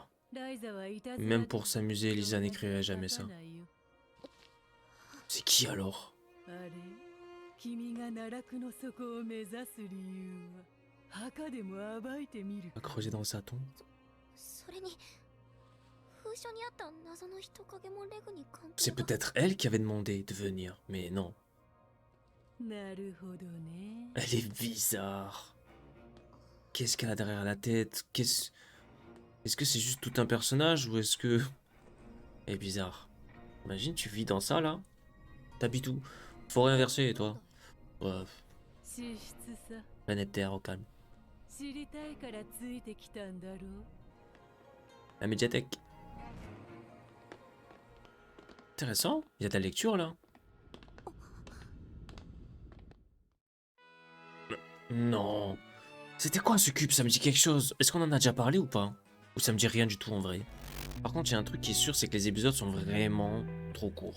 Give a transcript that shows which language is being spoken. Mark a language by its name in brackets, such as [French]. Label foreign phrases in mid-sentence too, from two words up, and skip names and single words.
[French] Même pour s'amuser, Lisa n'écrirait jamais ça. C'est qui alors? A creuser dans sa tombe. [Japanese] それに封所にあった謎の人影もレグに関 [French] C'est [Japanese] 係が。 [French] peut-être elle qui avait demandé de venir, mais non. [Japanese] なるほどね。 [French] Elle est bizarre. Qu'est-ce qu'elle a derrière la tête? Est-ce que c'est juste tout un personnage ou est-ce que... Elle est bizarre. Imagine, tu vis dans ça, là. T'habites où? Forêt inversée, toi. Ouais, [Japanese] 資質さ。 [French] planète Terre, au calme. [Japanese] 知りたいからついてきたんだろう。 [French] La médiathèque. Intéressant. Il y a de la lecture, là. Non. C'était quoi ce cube? Ça me dit quelque chose. Est-ce qu'on en a déjà parlé ou pas? Ou ça me dit rien du tout en vrai? Par contre, il y a un truc qui est sûr, c'est que les épisodes sont vraiment trop courts.